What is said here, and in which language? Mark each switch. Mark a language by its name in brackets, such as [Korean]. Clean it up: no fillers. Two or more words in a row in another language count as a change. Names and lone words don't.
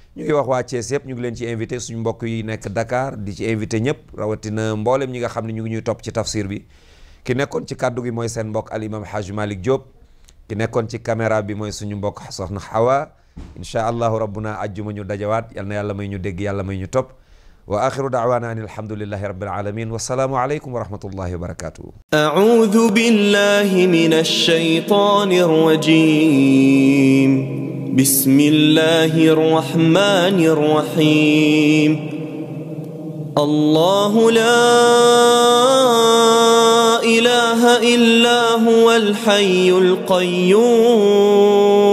[Wolof] ngi wax waa Thiès yëpp ñu ngi leen ci invité suñu mbokk yi nekk Dakar di ci invité ñëpp rawatina mboolem ñi nga xam ne ñu ngi ñuy topp ci tafsir bi ki nekkoon ci kaddu gi mooy seen mbokk al imam Haj Malick Diop ki nekkoon ci caméra bi mooy suñu mbokk soxna Hawa [Arabic] إن شاء الله ربنا [Wolof] ajjuma ñu dajawaat yal na yàlla may ñu dégg yàlla may ñu topp [Arabic] وآخر دعوانا أن الحمد لله رب العالمين والسلام عليكم ورحمة الله وبركاته أعوذ بالله من الشيطان الرجيم بسم الله الرحمن الرحيم الله لا إله إلا هو الحي القيوم